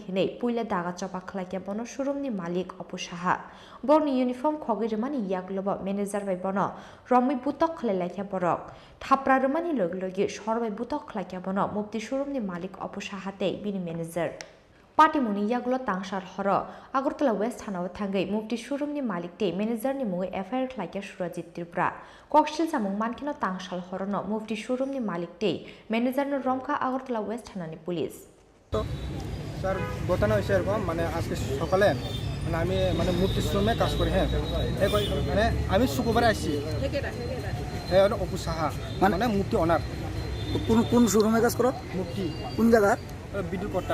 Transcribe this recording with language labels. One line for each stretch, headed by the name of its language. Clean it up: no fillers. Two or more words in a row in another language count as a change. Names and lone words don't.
Kok Borok: हनै पुइला दागा चपा खलाइया बनो शोरूमनि मालिक अपसाहा बरनि इउनिफर्म खगै रमानि यागलोबो मेनेजार बाय बनो रमै बुतक खलाइलाइया बरक थाप्रा रमानि लगलगि सरबाय बुतक खलाइया बनो मुफ्ति शोरूमनि मालिक अपसाहाते बिनि मेनेजार पार्टी मुनि यागलो तांसार हर আগরতলা वेस्ट थानाव थांगै मुफ्ति शोरूमनि मालिकते मेनेजारनि मुङै एफआईआर खलाइया सुरजित त्रिपुरा कक्सिल सामुं मानखिनो तांसाल हरनो मुफ्ति शोरूमनि मालिकते मेनेजारनो रमका আগরতলা वेस्ट थानानि पुलिस
Bangla: তো স্যার ঘটনা হয়েছে এরকম মানে আজকে সকালে মানে আমি মানে মুফতি শোরুমে কাজ করি। হ্যাঁ মানে আমি শুক্রবারে আসছি। হ্যাঁ হলো অপু সাহা মানে মুফতি অনার। কোন কোন শোরুমে কাজ করো? মুফতি কোন জায়গা? বিদুরকট্টা।